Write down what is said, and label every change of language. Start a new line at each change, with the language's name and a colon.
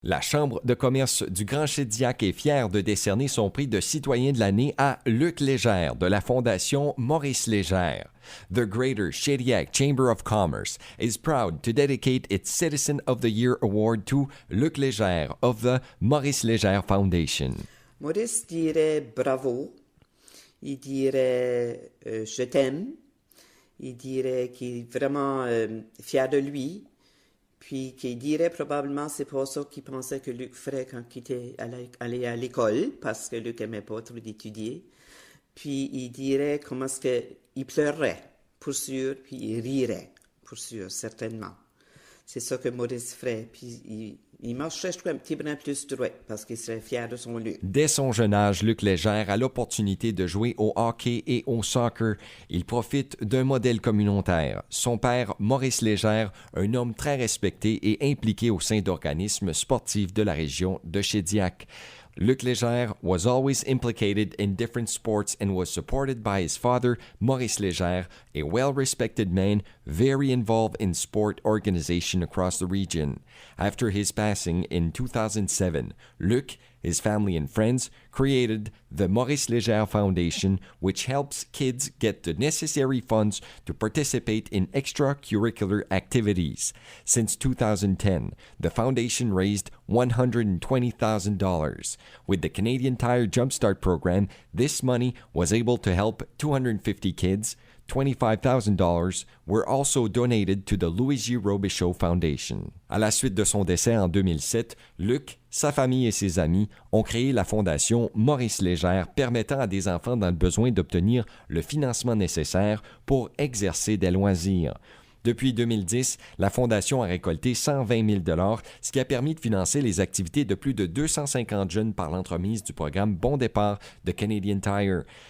French: La Chambre de commerce du Grand Shediac est fière de décerner son prix de citoyen de l'année à Luc Légère de la Fondation Maurice Légère.
English: The Greater Shediac Chamber of Commerce is proud to dedicate its Citizen of the Year Award to Luc Légère of the Maurice Légère Foundation.
French: Maurice dirait bravo, il dirait je t'aime, il dirait qu'il est vraiment fier de lui. Puis qu'il dirait probablement c'est pas ça qu'il pensait que Luc ferait quand il était allé à l'école, parce que Luc aimait pas trop d'étudier. Puis il dirait comment est-ce qu'il pleurerait, pour sûr, puis il rirait, pour sûr, certainement. C'est ça que Maurice ferait. Puis il marcherait, je trouve, un petit brin plus droit, parce qu'il serait fier de son Luc. Dès son jeune âge, Luc Légère a l'opportunité de jouer au hockey et au soccer. Il profite d'un modèle communautaire. Son père, Maurice Légère, un homme très respecté et impliqué au sein d'organismes sportifs de la région de Shediac.
English: Luc Légère was always implicated in different sports and was supported by his father, Maurice Légère, a well-respected man very involved in sport organization across the region. After his passing in 2007, Luc, his family and friends created the Maurice Légère Foundation, which helps kids get the necessary funds to participate in extracurricular activities. Since 2010, the foundation raised $120,000. With the Canadian Tire Jumpstart program, this money was able to help 250 kids. $25,000 were also donated to the Louis J. Robichaud Foundation.
French: À la suite de son décès en 2007, Luc, sa famille et ses amis ont créé la fondation Maurice Légère permettant à des enfants dans le besoin d'obtenir le financement nécessaire pour exercer des loisirs. Depuis 2010, la Fondation a récolté 120 000 $, ce qui a permis de financer les activités de plus de 250 jeunes par l'entremise du programme Bon Départ de Canadian Tire.